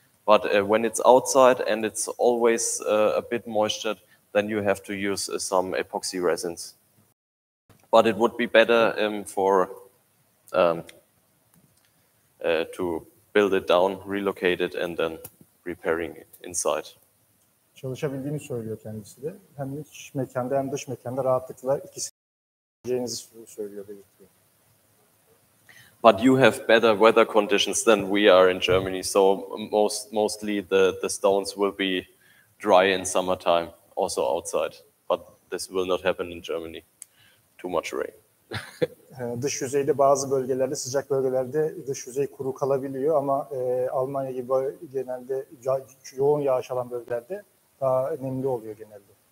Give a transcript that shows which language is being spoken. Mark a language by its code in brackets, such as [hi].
[en] But when it's outside and it's always a bit moistured, then you have to use some epoxy resins. But it would be better to build it down, relocate it, and then repairing it inside. [tr] Çalışabildiğini söylüyor kendisi de. Hem iç mekanda hem dış mekanda rahatlıkla ikisini söylüyor, belirtiyor. [en] But you have better weather conditions than we are in Germany, so mostly the stones will be dry in summertime, also outside. But this will not happen in Germany. Too much rain. [tr] Dış yüzeyde bazı bölgelerde, sıcak bölgelerde dış yüzey kuru kalabiliyor ama Almanya gibi genelde yoğun yağış alan bölgelerde daha nemli oluyor genelde.